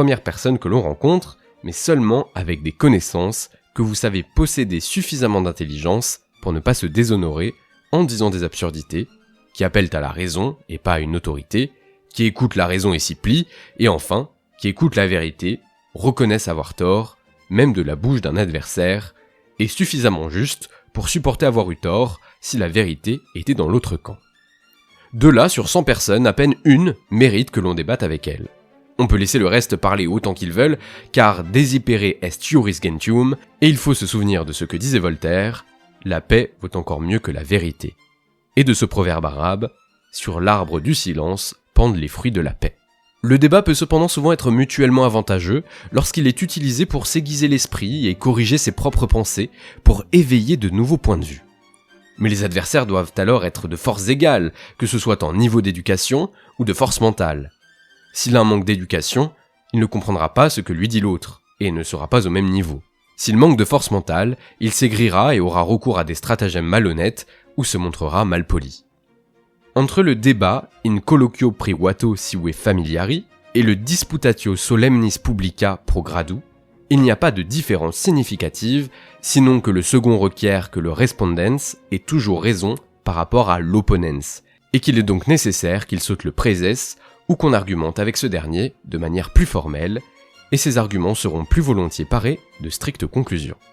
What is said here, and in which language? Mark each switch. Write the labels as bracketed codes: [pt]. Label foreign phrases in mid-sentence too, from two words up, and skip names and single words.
[fr] première personne que l'on rencontre, mais seulement avec des connaissances que vous savez posséder suffisamment d'intelligence pour ne pas se déshonorer en disant des absurdités, qui appellent à la raison et pas à une autorité, qui écoutent la raison et s'y plient, et enfin, qui écoutent la vérité, reconnaissent avoir tort, même de la bouche d'un adversaire, et suffisamment juste pour supporter avoir eu tort si la vérité était dans l'autre camp. De là, sur 100 personnes, à peine une mérite que l'on débatte avec elle. On peut laisser le reste parler autant qu'ils veulent, car [la] desipere est iuris gentium, [fr] et il faut se souvenir de ce que disait Voltaire, la paix vaut encore mieux que la vérité. Et de ce proverbe arabe, sur l'arbre du silence pendent les fruits de la paix. Le débat peut cependant souvent être mutuellement avantageux lorsqu'il est utilisé pour s'aiguiser l'esprit et corriger ses propres pensées, pour éveiller de nouveaux points de vue. Mais les adversaires doivent alors être de forces égales, que ce soit en niveau d'éducation ou de force mentale. S'il a un manque d'éducation, il ne comprendra pas ce que lui dit l'autre, et ne sera pas au même niveau. S'il manque de force mentale, il s'aigrira et aura recours à des stratagèmes malhonnêtes, ou se montrera malpoli. Entre le débat [la] in colloquio privato sive familiari [fr] et le [la] disputatio solemnis publica pro gradu, [fr] il n'y a pas de différence significative, sinon que le second requiert que le respondens ait toujours raison par rapport à l'opponens, et qu'il est donc nécessaire qu'il saute le présès ou qu'on argumente avec ce dernier de manière plus formelle, et ces arguments seront plus volontiers parés de strictes conclusions.